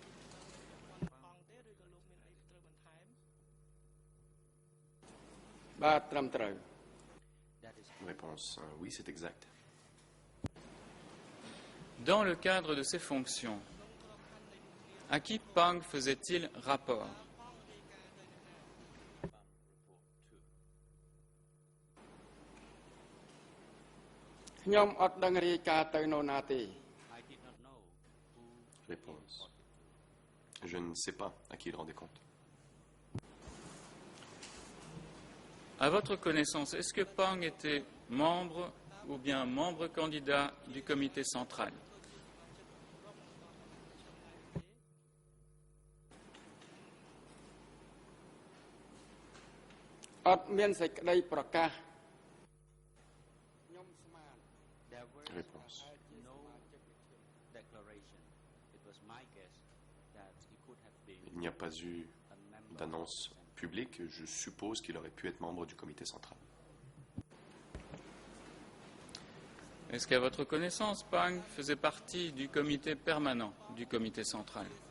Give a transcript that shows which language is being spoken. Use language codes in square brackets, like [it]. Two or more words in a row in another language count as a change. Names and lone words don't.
[fr] Réponse, oui, c'est exact. Dans le cadre de ses fonctions, à qui Pang faisait-il rapport? [km] ខ្ញុំអត់ដឹងរាយការណ៍ទៅនរណាទេ [en] I did not know who [fr] Réponse, je ne sais pas à qui il rendait compte. À votre connaissance, est-ce que Pang était membre ou bien membre candidat du comité central? [km] អត់មានសេចក្តីប្រកាស [en] there were [fr] Réponse, [en] no declaration. It was my guess that he could have been [fr] il n'y a pas eu [en] a member [fr] d'annonce publique. Je suppose qu'il aurait pu être membre du comité central. Est-ce qu'à votre connaissance, Pang faisait partie du comité permanent du comité central?